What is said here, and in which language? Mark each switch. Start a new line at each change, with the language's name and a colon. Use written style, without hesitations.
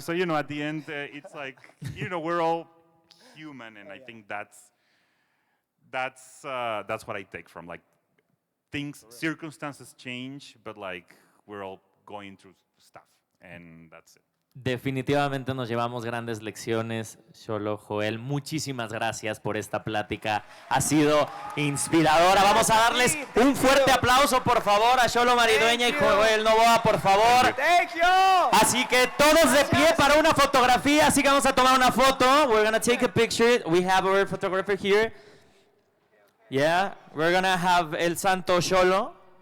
English: So, you know, at the end, it's like, you know, we're all human, and I think that's what I take from, like, circumstances change, but, like, we're all going through stuff, and that's it.
Spanish: Definitivamente nos llevamos grandes lecciones, Xolo, Joel. Muchísimas gracias por esta plática. Ha sido inspiradora. Vamos a darles un fuerte aplauso, por favor, a Xolo Maridueña y Joel Novoa, por favor.
English: Thank you.
Spanish: Así que todos de pie para una fotografía. Así que vamos a tomar una foto.
English: We're going to take a picture. We have our photographer here. Yeah, we're going to have El Santo Xolo.